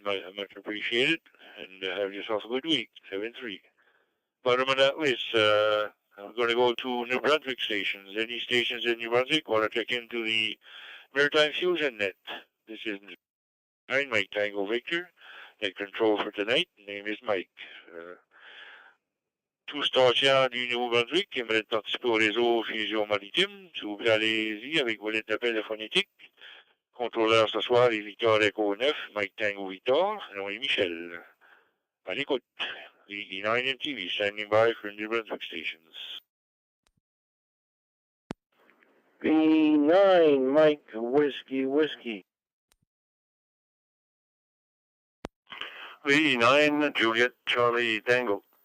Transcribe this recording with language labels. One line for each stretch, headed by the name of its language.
English: Much appreciated, and have yourself a good week. 7-3. Bottom of that list, I'm going to go to New Brunswick stations. Any stations in New Brunswick want to check into the Maritime Fusion Net? This is Mike Tango Victor. Net control for tonight. Name is Mike.
French: Tout stations du Nouveau-Brunswick qui aimeraient participer au réseau Fusion Maritime, s'il vous plaît, allez-y avec vos lettres d'appel phonétique. Contrôleur ce soir est Victor Echo 9, Mike Tango Victor, nom est Michel. À l'écoute.
English: VE9MTV standing by for New Brunswick stations. VE9 Mike Whiskey. VE9 Juliet Charlie Tango.